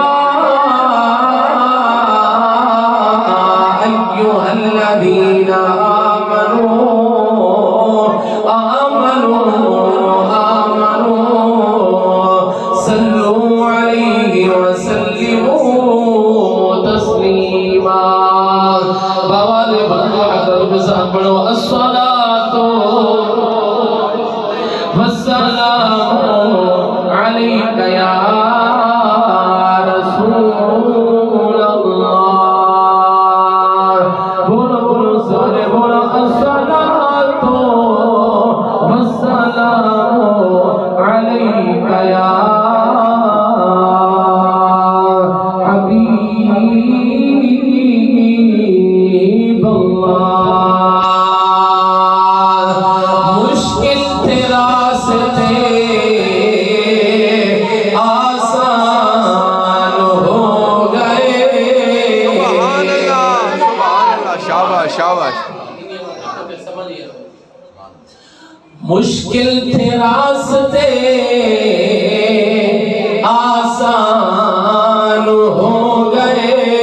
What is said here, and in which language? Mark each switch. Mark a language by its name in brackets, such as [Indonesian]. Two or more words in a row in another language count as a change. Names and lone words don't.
[Arabic] أيها الذين آمنوا صلوا عليه وسلموا تسليما [Urdu] بوال بندو بزابنو [Arabic] الصلاة والسلام عليك يا رسول الله [Urdu] بولو بولو سارے بولو [Arabic] الصلاة والسلام عليك يا حبيب الله [Urdu] مشکل تھے راستے آسان ہو گئے [Arabic] سبحان اللہ [Urdu] شاباش شاباش مشکل تھے راستے آسان ہو گئے